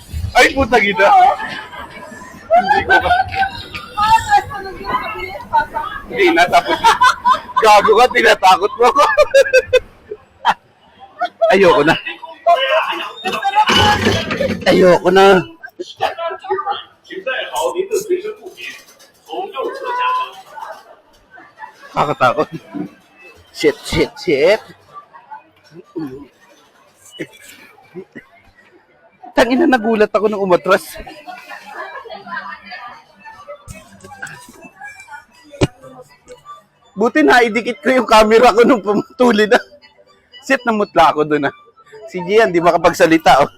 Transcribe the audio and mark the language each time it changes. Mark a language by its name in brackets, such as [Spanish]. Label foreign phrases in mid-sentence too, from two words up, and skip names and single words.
[Filipino] Ay, puta gina. Hindi ko ka. Patras pa na ganun kabilis, Papa. Hindi na, tapos gago ka, tinatakot mo ako. Ayoko na. Ayoko na. [Chinese] 请带好您的随身物品，从右侧下车。 [Filipino] Kakatakot. [English] Shit, shit, shit. [Filipino] Tangina, nagulat ako nung umatras. Buti na idikit ko yung camera ko nung pumutuli na. Shit, namutla ako doon ah. Si Gian, di makapagsalita oh.